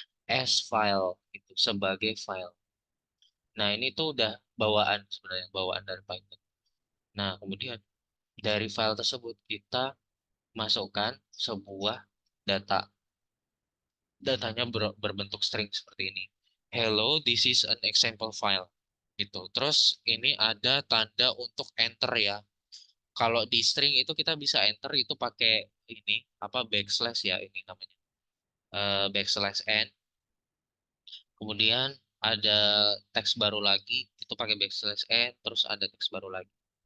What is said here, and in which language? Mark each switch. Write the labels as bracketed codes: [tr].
[id] As file itu sebagai file. Nah, ini tuh udah bawaan sebenarnya, bawaan dari Python. Nah, kemudian dari file tersebut kita masukkan sebuah data. Datanya berbentuk string seperti ini. [en] Hello, this is an example file. [id] Gitu. Terus ini ada tanda untuk enter ya. Kalau di string itu kita bisa enter itu pakai ini apa backslash ya ini namanya. Backslash n. Kemudian ada teks baru lagi itu pakai backslash n terus ada teks baru lagi.